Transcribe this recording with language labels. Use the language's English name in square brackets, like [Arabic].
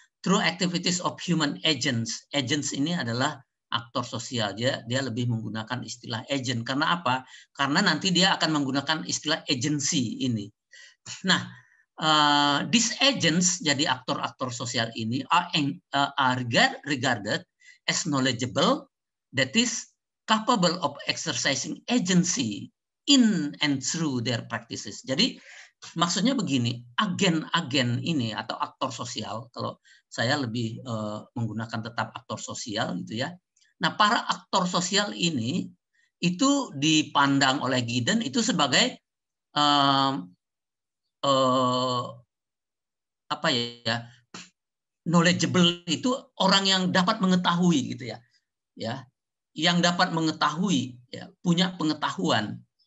[English] Through activities of human agents. [Indonesian] Agents ini adalah aktor sosial. Dia lebih menggunakan istilah agent. Karena apa? Karena nanti dia akan menggunakan istilah agency ini. [English] Nah, these agents, [Indonesian] jadi aktor-aktor sosial ini [English] are regarded as knowledgeable, that is capable of exercising agency in and through their practices. [Indonesian] Jadi maksudnya begini, agen-agen ini atau aktor sosial, kalau saya lebih menggunakan tetap aktor sosial gitu ya. Nah, para aktor sosial ini itu dipandang oleh Giddens itu sebagai apa ya, knowledgeable itu orang yang dapat mengetahui gitu ya, yang dapat mengetahui, ya, punya pengetahuan.